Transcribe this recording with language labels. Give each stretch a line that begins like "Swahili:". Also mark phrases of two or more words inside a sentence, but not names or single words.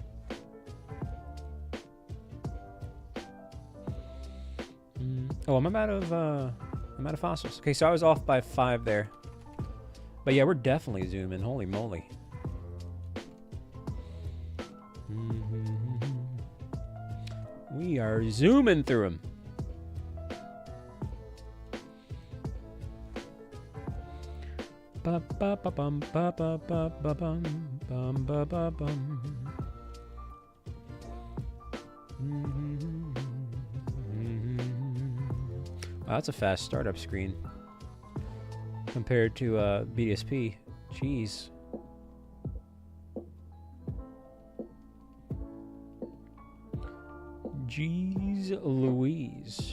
English: Oh, I'm out of fossils. Okay, so I was off by 5 there. But yeah, we're definitely zooming. Holy moly. We are zooming through them. Ba ba ba bum ba ba ba ba bum bum ba ba bum. Wow, that's a fast startup screen compared to BDSP. Jeez. Jeez Louise.